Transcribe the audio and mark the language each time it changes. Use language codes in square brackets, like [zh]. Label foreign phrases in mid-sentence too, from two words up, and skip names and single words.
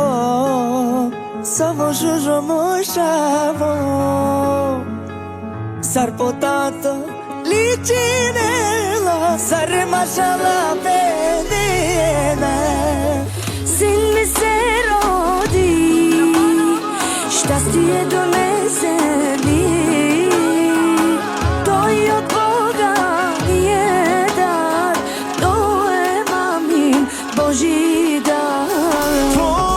[rom] samo žužo mošavo, sar potata ličinela, sar mašala pedena. [hr] Sin mi se rodi, [sk] šťastie donese mi. [hr] To je od Boga je dar, to je mamin [sk] Boží dar.